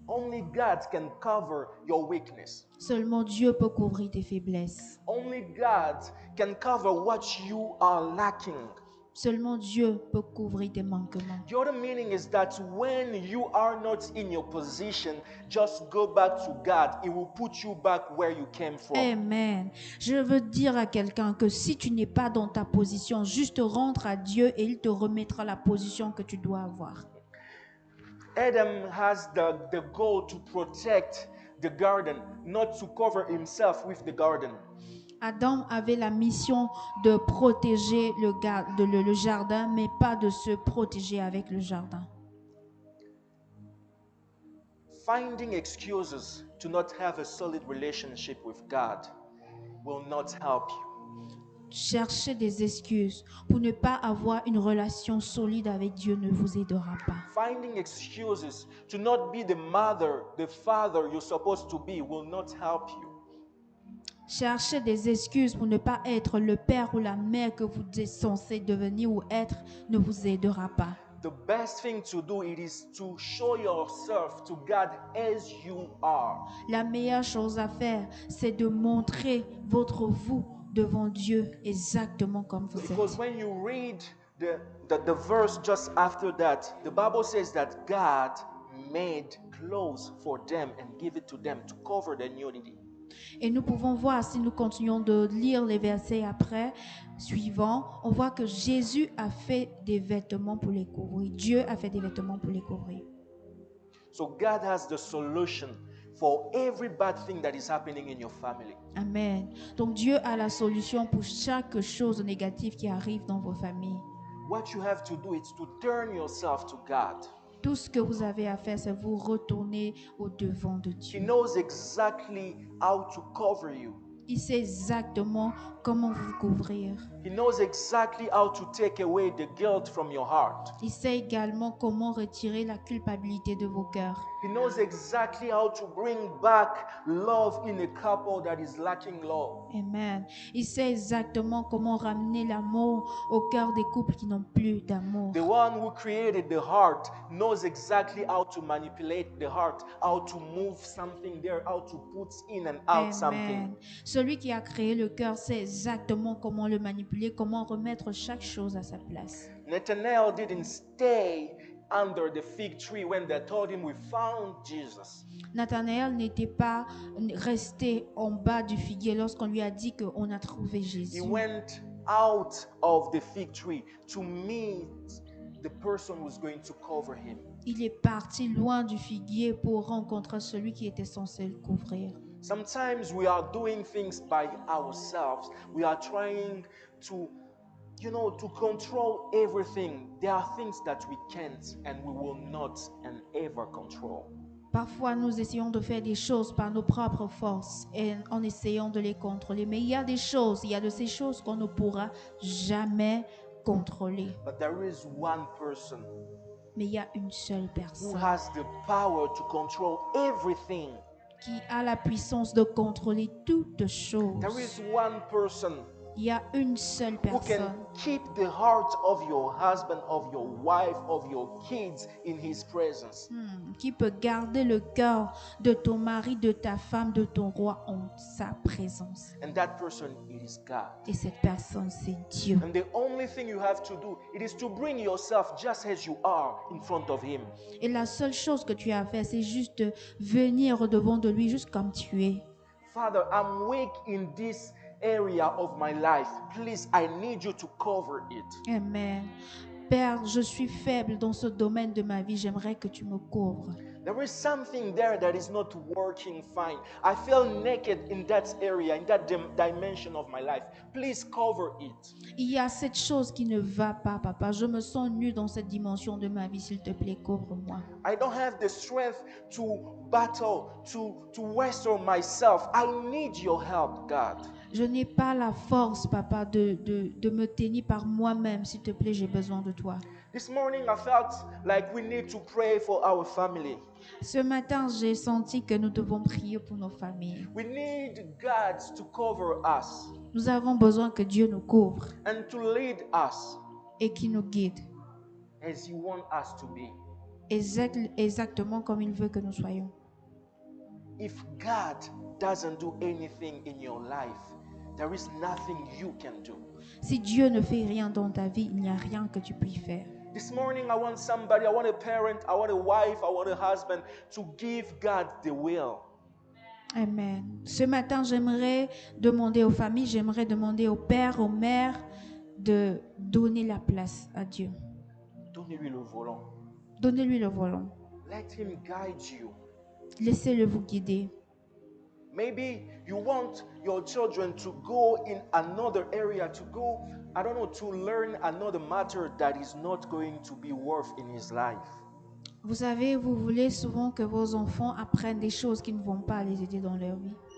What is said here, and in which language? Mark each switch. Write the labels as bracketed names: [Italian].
[English] Only God can cover your weakness. [French] Seulement Dieu peut couvrir tes faiblesses. [English] Only God can cover what you are lacking. [French] Seulement Dieu peut couvrir tes manquements. [English] The other meaning is that when you are not in your position, just go back to God. It will put you back where you came from. Amen. [French] Je veux dire à quelqu'un que si tu n'es pas dans ta position, juste rentre à Dieu et il te remettra la position que tu dois avoir. [English] Adam has the goal to protect the garden, not to cover himself with the garden. [French] Adam avait la mission de protéger le jardin, mais pas de se protéger avec le jardin. [English] Finding excuses to not have a solid relationship with God will not help you. [French] Chercher des excuses pour ne pas avoir une relation solide avec Dieu ne vous aidera pas. [English] Finding excuses to not be the mother, the father you're supposed to be will not help you. [French] Chercher des excuses pour ne pas être le père ou la mère que vous êtes censé devenir ou être ne vous aidera pas. [English] The best thing to do it is to show yourself to God as you are. [French] La meilleure chose à faire, c'est de montrer votre vous devant Dieu exactement comme vous [English] Because [French] êtes. [English] when you read the verse just after that, the Bible says that God made clothes for them and give it to them to cover their nudity. [French] Et nous pouvons voir, si nous continuons de lire les versets après, suivants, on voit que Jésus a fait des vêtements pour les couvrir. Dieu a fait des vêtements pour les couvrir. [English] So God has the solution for every bad thing that is happening in your family. Amen. [French] Donc Dieu a la solution pour chaque chose négative qui arrive dans vos familles. [English] What you have to do is to turn yourself to God. [French] Tout ce que vous avez à faire, c'est vous retourner au devant de [English] He [French] Dieu. [English] knows exactly how to cover you. [French] Il sait exactement comment vous couvrir. [English] He knows exactly how to take away the guilt from your heart. [French] Il sait également comment retirer la culpabilité de vos cœurs. [English] He knows exactly how to bring back love in a couple that is lacking love. Amen. [French] Il sait exactement comment ramener l'amour au cœur des couples qui n'ont plus d'amour. [English] The one who created the heart knows exactly how to manipulate the heart, how to move something there, how to put in and out something. Amen. [French] Celui qui a créé le cœur sait exactement comment le manipuler, comment remettre chaque chose à sa place. [English] Nathanael didn't stay under the fig tree when they told him we found Jesus. [French] Nathanaël n'était pas resté en bas du figuier lorsqu'on lui a dit qu'on a trouvé [English] He [French] Jésus. [English] went out of the fig tree to meet the person who's going to cover him. [French] Il est parti loin du figuier pour rencontrer celui qui était censé le couvrir. [English] Sometimes we are doing things by ourselves. We are trying to, to control everything. There are things that we can't and we will not and ever control. [French] Parfois, nous essayons de faire des choses par nos propres forces et en essayant de les contrôler. Mais il y a de ces choses qu'on ne pourra jamais contrôler. [English] But there is one person [French] Mais il y a une seule [English] who [French] personne [English] has the power to control everything. [French] qui a la puissance de contrôler toutes choses. [English] There is one person [French] Il y a une seule [English] who can [French] personne [English] keep the heart of your husband, of your wife, of your kids in his presence. [French] qui peut garder le cœur de ton mari, de ta femme, de ton roi en sa présence. [English] And that person, it is God. [French] Et cette personne, c'est Dieu. [English] And the only thing you have to do, it is to bring yourself just as you are in front of him. [French] Et la seule chose que tu as à faire, c'est juste de venir au devant de lui, juste comme tu es. [English] Father, I'm weak in this area of my life. Please, I need you to cover it. Amen. [French] Père, je suis faible dans ce domaine de ma vie. J'aimerais que tu me couvres. [English] There is something there that is not working fine. I feel naked in that area, in that dimension of my life. Please cover it. [French] Il y a cette chose qui ne va pas, papa. Je me sens nu dans cette dimension de ma vie. S'il te plaît, couvre-moi. [English] I don't have the strength to battle, to wrestle myself. I need your help, God. [French] Je n'ai pas la force, papa, de me tenir par moi-même. S'il te plaît, j'ai besoin de toi. [English] This morning I felt like we need to pray for our family. [French] Ce matin, j'ai senti que nous devons prier pour nos familles. [English] We need God to cover us [French] Nous avons besoin que Dieu nous couvre [English] and to lead us [French] et qu'il nous guide [English] as He wants us to be. [French] exactement comme il veut que nous soyons. [English] If God doesn't do anything in your life, there is nothing you can do. [French] Si Dieu ne fait rien dans ta vie, il n'y a rien que tu puisses faire. [English] This morning I want somebody, I want a parent, I want a wife, I want a husband to give God the will. Amen. [French] Ce matin, j'aimerais demander aux familles, j'aimerais demander aux pères, aux mères de donner la place à Dieu. Donnez-lui le volant. Donnez-lui le volant. [English] Let Him guide you. [French] Laissez-le vous guider. [English] Maybe you want your children to go in another area, to go, I don't know, to learn another matter that is not going to be worth in his life. [French] Vous savez, vous voulez souvent que vos enfants apprennent des choses qui ne vont pas les aider dans leur vie.